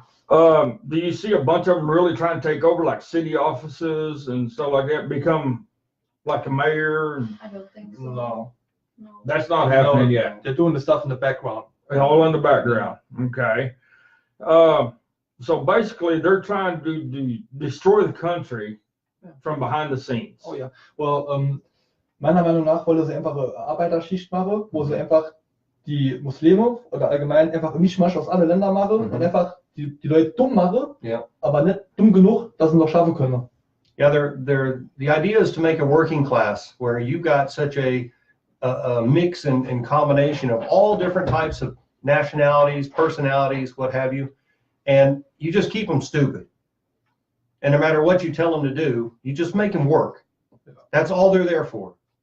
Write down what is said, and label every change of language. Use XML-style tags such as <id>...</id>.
<en>Do you see a bunch of them really trying to take over like city offices and stuff like that, become like a mayor? I don't think so. No. No. That's not happening No, yet. They're doing the stuff in the background. All in the background. Okay. So basically, they're trying to destroy the country from behind the scenes.</en> <de>Oh ja. Well, meiner Meinung nach wollen sie einfach eine Arbeiterschicht machen, wo sie einfach die Muslime oder allgemein einfach einen Mischmasch aus allen Ländern machen und einfach die Leute dumm machen, aber nicht dumm genug, dass sie noch schaffen können.</de> <en>Yeah, the idea is to make a working class where you've got such a mix and combination of all different types of nationalities, personalities, what have you, and you just keep them stupid. And no matter what you tell them to do, you just make them work. That's all they're there for.</en>